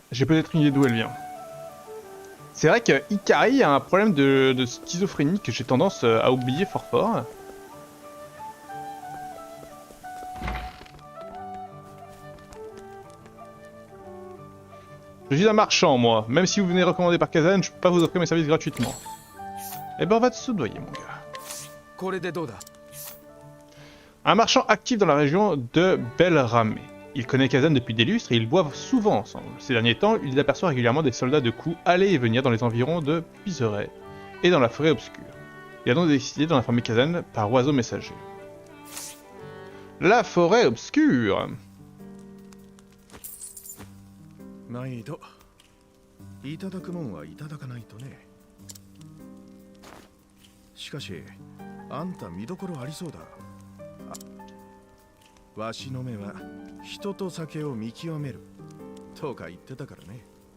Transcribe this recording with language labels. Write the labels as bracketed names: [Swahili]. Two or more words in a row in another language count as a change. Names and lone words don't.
[French] J'ai peut-être une idée d'où elle vient. C'est vrai que Ikari a un problème de schizophrénie que j'ai tendance à oublier fort fort. Je suis un marchand, moi. Même si vous venez recommander par Kazan, je peux pas vous offrir mes services gratuitement. Eh ben on va te soudoyer, mon gars. [Japanese] これでどうだ [French] Un marchand actif dans la région de Belramé. Il connaît Kazan depuis des lustres et ils boivent souvent ensemble. Ces derniers temps, il aperçoit régulièrement des soldats de coups aller et venir dans les environs de Puiseray et dans la forêt obscure. Il a donc décidé d'en informer Kazan par oiseau messager. La forêt obscure. [Japanese] 毎度いただくもんはいただかないとね。しかしあんた見どころありそうだ。わしの目は人と酒を見極めるとか言ってたからね。